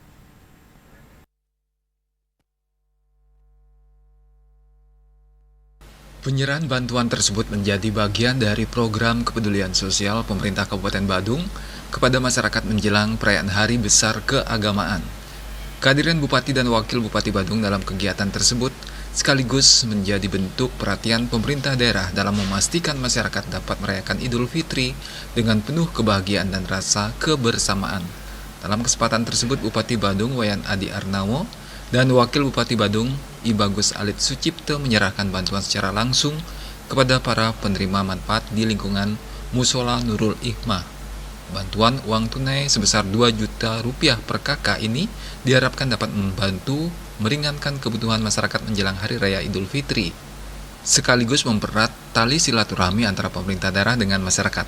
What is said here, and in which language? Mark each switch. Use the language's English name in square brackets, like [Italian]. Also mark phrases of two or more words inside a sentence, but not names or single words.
[Indonesian] Penyerahan bantuan tersebut menjadi bagian dari program kepedulian sosial pemerintah Kabupaten Badung kepada masyarakat menjelang perayaan Hari Besar Keagamaan. Kehadiran Bupati dan Wakil Bupati Badung dalam kegiatan tersebut sekaligus menjadi bentuk perhatian pemerintah daerah dalam memastikan masyarakat dapat merayakan Idul Fitri dengan penuh kebahagiaan dan rasa kebersamaan. Dalam kesempatan tersebut, Bupati Badung Iwayan Adi Arnawo dan Wakil Bupati Badung I Bagus Alit Sucipta menyerahkan bantuan secara langsung kepada para penerima manfaat di lingkungan Musola Nurul Hikmah. Bantuan uang tunai sebesar 2 juta rupiah per kakak ini diharapkan dapat membantu meringankan kebutuhan masyarakat menjelang Hari Raya Idul Fitri, sekaligus mempererat tali silaturahmi antara pemerintah daerah dengan masyarakat.